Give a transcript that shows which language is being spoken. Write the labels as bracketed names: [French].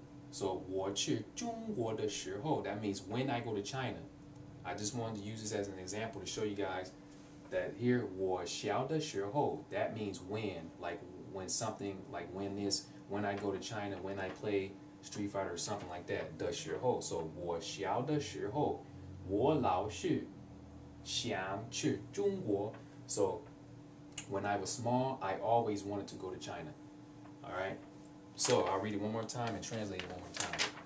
[English] So [Chinese] 我去中国的时候, [English] that means when I go to China. I just wanted to use this as an example to show you guys that here [Chinese] 我小的时候, [English] that means when, like when something, like when I go to China, when I play Street Fighter or something like that. [Chinese] 的时候, [English] so [Chinese] 我小的时候, 我老是想去中国. [English] So when I was small, I always wanted to go to China. All right. So I'll read it one more time and translate it one more time.